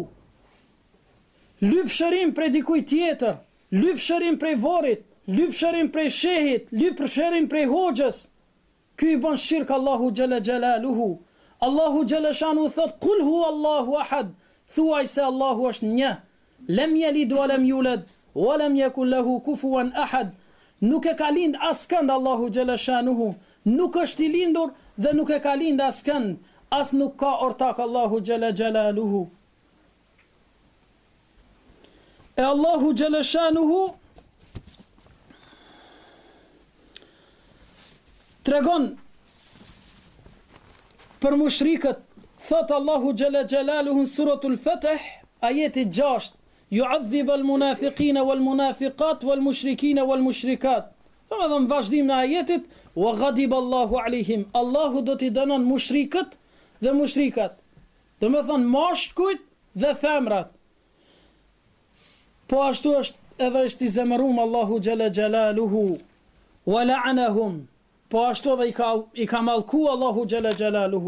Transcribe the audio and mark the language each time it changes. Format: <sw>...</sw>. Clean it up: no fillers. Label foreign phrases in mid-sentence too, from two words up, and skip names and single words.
<sq>Lypshërim prej dikuj tjetër, lypshërim prej varrit, lypshërim prej shehit, lypshërim prej hoxhës. Ky I bën shirk Allahu</sq> <ar>جل جلاله.</ar> <sq>Allahu xhaleshanu thot</sq> <ar>قل هو الله أحد,</ar> <sq>thuaj se Allahu është një,</sq> <ar>لم يلد ولم يولد ولم يكن له كفوا أحد.</ar> <sq>Nuk e ka lind askënd Allahu xhaleshanuhu, nuk është I lindur dhe nuk e ka lind askënd, as nuk ka ortak Allahu</sq> <ar>جل جلاله.</ar> <sq>E Allahu xhaleshanuhu tregon për mushrikët, thot Allahu</sq> <ar>جل جلاله</ar> <sq>në suratul Fatih, ajeti 6,</sq> <ar>يعذب المنافقين والمنافقات والمشركين والمشركات.</ar> <sq>Në vazhdim në ajetit,</sq> <ar>وغضب الله عليهم,</ar> <sq>Allahu do t'i dënon mushrikët dhe mushrikat, do me thonë mashkujt dhe femrat. Po ashtu është edhe është I zemërum Allahu</sq> <ar>جل جلاله, ولعنهم,</ar> <sq>po ashtu edhe I ka mallku Allahu</sq> <ar>جل جلاله.</ar>